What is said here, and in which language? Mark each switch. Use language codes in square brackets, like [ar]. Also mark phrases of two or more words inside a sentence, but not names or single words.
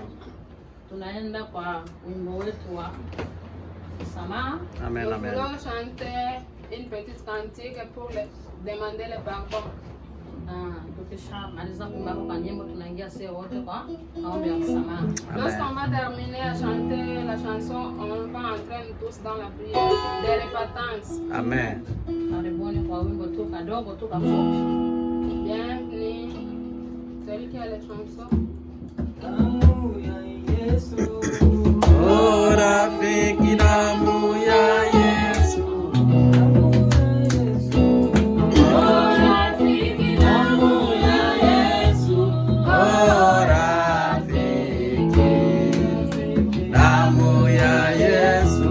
[sw] Tunaenda kwa wimbo wetu wa msamaha. Amen. [fr] Nous Amen. voulons chanter une petite cantique pour demander le pardon. [sw] Tukishamaliza kuimba kwa nyimbo tunaingia sisi wote kwa maombi ya msamaha. [fr] Lorsqu'on va terminer à chanter la chanson, on va entrer tous dans la prière de repentance. Amen. [sw] Karibuni kwa wimbo tu kadogo tu kafupi. [fr] Bienvenue. Celui qui a les chansons. [sw] Oh, rafiki damu ya Yesu. Oh, rafiki damu ya Yesu. Oh, rafiki damu ya Yesu.